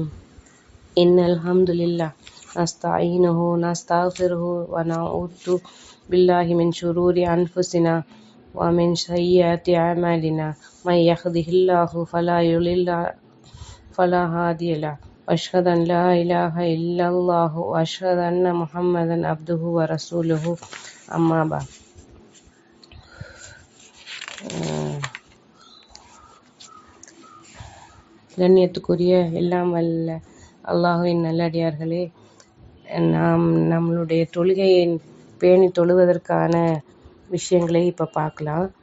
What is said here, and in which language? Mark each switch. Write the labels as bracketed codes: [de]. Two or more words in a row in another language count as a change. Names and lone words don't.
[ar] إن الحمد لله نستعينه ونستغفره ونعوذ بالله من شرور أنفسنا ومن سيئات أعمالنا. من يهده الله فلا هادي له وأشهد أن لا إله إلا الله وأشهد أن محمدا عبده ورسوله. أما بعد. [ta] கண்ணியத்துக்குரிய எல்லாம் வல்ல அல்லாஹுவின் நல்லடியார்களே, நாம் நம்மளுடைய தொழுகையை பேணி தொழுவதற்கான விஷயங்களை இப்போ பார்க்கலாம்.